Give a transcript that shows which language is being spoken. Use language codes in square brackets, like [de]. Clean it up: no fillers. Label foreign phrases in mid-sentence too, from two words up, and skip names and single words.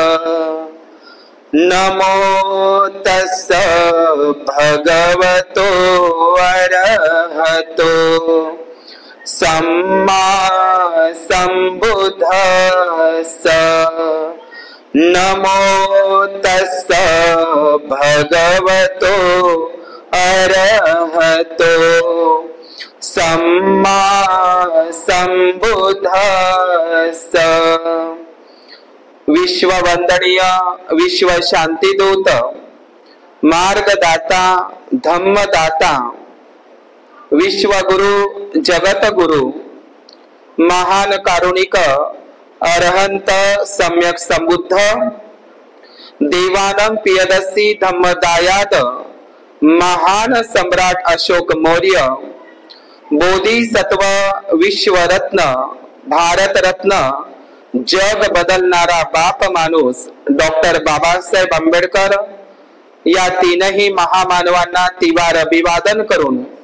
[pi] नमो तस्स भगवतो अरहतो सम्मा सम्बुद्धस्स। नमो तस्स भगवतो अरहतो सम्मा सम्बुद्धस्स। [mr] विश्ववंदनीय विश्व शांतिदूत मार्गदाता धम्मदाता विश्वगुरु जगतगुरु महान कारुणिक अरहंत सम्यक संबुद्ध देवानं पियदसी धम्मदायाद महान सम्राट अशोक मौर्य बोधिसत्व विश्वरत्न भारत रत्न जग बदलणारा बाप माणूस डॉक्टर बाबासाहेब आंबेडकर या तीनही महामानवांना तिवार अभिवादन करून